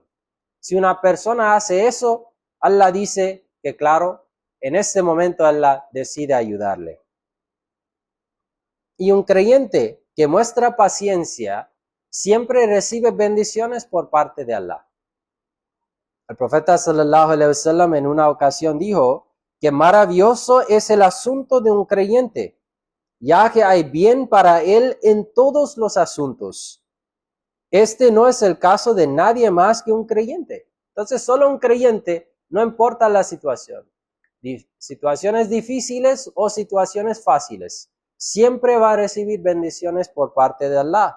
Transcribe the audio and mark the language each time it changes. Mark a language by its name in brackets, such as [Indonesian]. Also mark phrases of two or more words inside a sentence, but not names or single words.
[Spanish] Si una persona hace eso, Allah dice que claro, en este momento Allah decide ayudarle. Y un creyente que muestra paciencia siempre recibe bendiciones por parte de Allah. El profeta [Arabic] صلى الله عليه وسلم [Spanish] en una ocasión dijo que maravilloso es el asunto de un creyente, ya que hay bien para él en todos los asuntos. Este no es el caso de nadie más que un creyente. Entonces, solo un creyente, no importa la situación, situaciones difíciles o situaciones fáciles, siempre va a recibir bendiciones por parte de Allah.